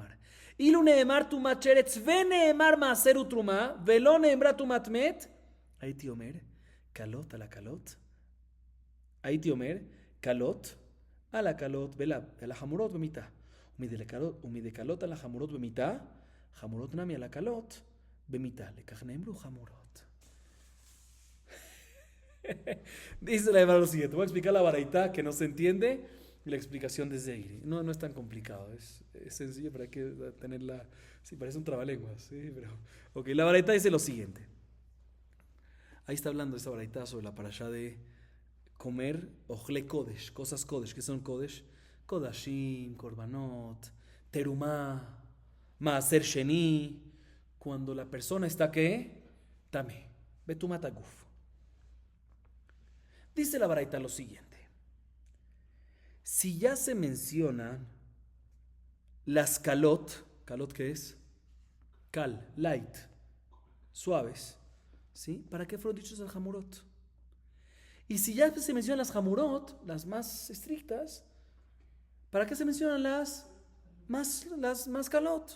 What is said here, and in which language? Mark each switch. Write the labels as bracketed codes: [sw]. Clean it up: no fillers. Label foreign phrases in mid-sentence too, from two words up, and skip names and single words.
[he] אילו נאמר תומת שרץ ונאמר מעשר ותרומה ולא נאמרה תומת מת, הייתי אומר קלות על הקלות, הייתי אומר קלות על הקלות בלאו ועל החמורות במיתה, ומדקלות על החמורות במיתה, חמורות נמי על הקלות במיתה, לכך נאמרו חמורות. [es] Dice la Gemara lo siguiente, voy a explicar la baraita que no se entiende y la explicación de Zeiri. No es tan complicado, es sencillo, pero hay que tenerla. Sí, parece un trabalenguas, ¿sí? Pero, ok, la baraita dice lo siguiente. Ahí está hablando esa baraita sobre la parashá de comer [he] אוכלי קודש, [es] cosas kodesh. ¿Qué son kodesh? [he] קדשים, קרבנות, תרומה, מעשר שני. [es] Cuando la persona está ¿qué? [he] טמא, בטומאת הגוף. [es] Dice la baraita lo siguiente. Si ya se mencionan las [he] קלות, קלות [es] ¿qué es? Kal, light, suaves, ¿sí? ¿Para qué fueron dichos [he] על חמורות? [es] Y si ya se mencionan las hamurot, las más estrictas, ¿para qué se mencionan las más kalot?